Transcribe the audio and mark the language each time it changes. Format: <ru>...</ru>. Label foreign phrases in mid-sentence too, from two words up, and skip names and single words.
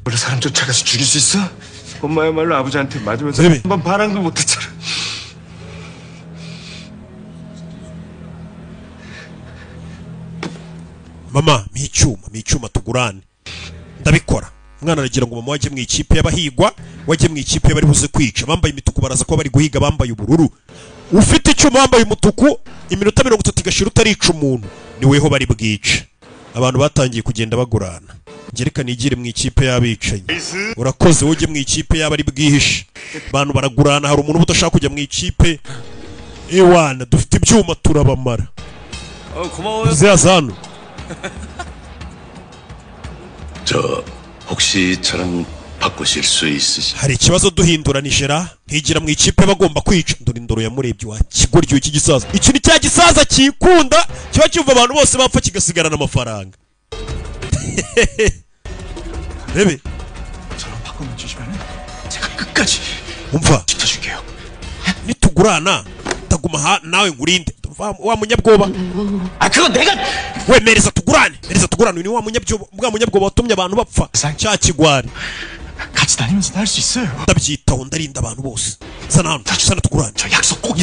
<ko>원래 사람 쫓아가서 죽일 수 있어? 엄마야말로 아버지한테 맞으면서 네. 한번 반항도 못했잖아.</ko> <rw>mama micyuma tugurane ndabikora umwana aragira ngo mama wajye mu ikipe y'abahigwa wajye mu ikipe y'abari buze kwica bambaye imituku baraza kuba bari guhiga bambaye ubururu ufite icyuma wambaye umutuku iminota 30 igashira utarica umuntu ni weho bari bwice abantu batangiye kugenda bagurana ngereka nigire mu ikipe y'abicanyi urakoze wowe ujye mu ikipe y'abari bwihishe abantu baragurana hari umuntu udashaka kujya mu ikipe ewana dufite ibyuma turabamara</rw> <ko>고마워요.</ko> <rw>zazano</rw> <ko>저 혹시 저랑 바꾸실 수 있으시?</ko> <rw>hari ikibazo duhinduranijera nkigira mu ikipe bagomba kwica ndora indoro yamurebye wa kigoryo iki gisaza iki ni cya gisaza kikunda kiba cyumva abantu bose bapfa kigasigarana amafaranga rebe</rw> <ko>저랑 바꿔만 주시면 제가 끝까지</ko> <rw>umva</rw> <ko>지켜줄게요.</ko> <rw>nitugurana taguma nawe ngurinde wa munyabwoba</rw> <ko>아 그건 내가</ko> <rw>we mereza tugurane ni wa munyabwoba watumye abantu bapfa cya kigwari</rw> <ko>같이 다니면서 할 수 있어요.</ko> <rw>ndabyitaho ndarinda abantu bose sana tugurane</rw> <ko>저 약속 꼭</ko>